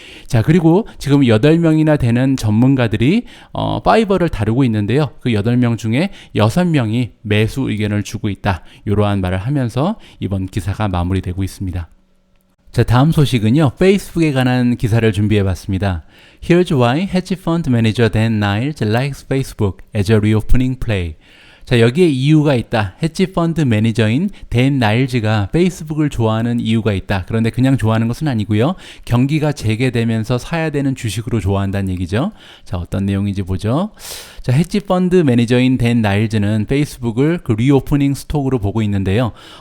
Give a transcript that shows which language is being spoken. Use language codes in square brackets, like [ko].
[ko] 자, 그리고 지금 8명이나 되는 전문가들이 파이버를 다루고 있는데요. 그 8명 중에 6명이 매수 의견을 주고 있다. 이러한 말을 하면서 이번 기사가 마무리되고 있습니다. 자, 다음 소식은요, 페이스북에 관한 기사를 준비해봤습니다. [en] Here's why hedge fund manager Dan Niles likes Facebook as a reopening play. [ko] 자, 여기에 이유가 있다. 헤지펀드 매니저인 댄 나일즈가 페이스북을 좋아하는 이유가 있다. 그런데 그냥 좋아하는 것은 아니고요. 경기가 재개되면서 사야 되는 주식으로 좋아한다는 얘기죠. 자, 어떤 내용인지 보죠. 자, 헤지펀드 매니저인 댄 나일즈는 페이스북을 그 리오프닝 스톡으로 보고 있는데요.